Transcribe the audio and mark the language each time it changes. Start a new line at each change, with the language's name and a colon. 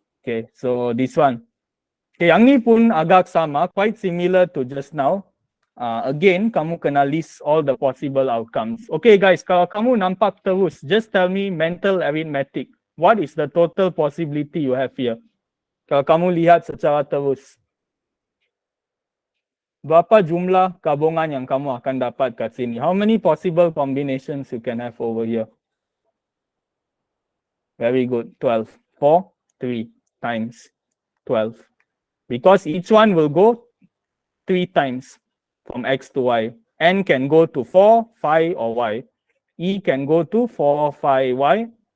English: Okay, so this one. Okay,
Malay: yang ni pun agak sama,
English: quite similar to just now. Again,
Malay: kamu kena
English: list all the possible outcomes. Okay guys,
Malay: kalau kamu nampak terus,
English: just tell me mental arithmetic. What is the total possibility you have here?
Malay: Kalau kamu lihat secara terus. Berapa jumlah gabungan yang kamu akan dapat kat sini?
English: How many possible combinations you can have over here? Very good, 12. 4, 3 times 12. Because each one will go 3 times from x to y. N can go to 4, 5 or y. E can go to 4, 5, y.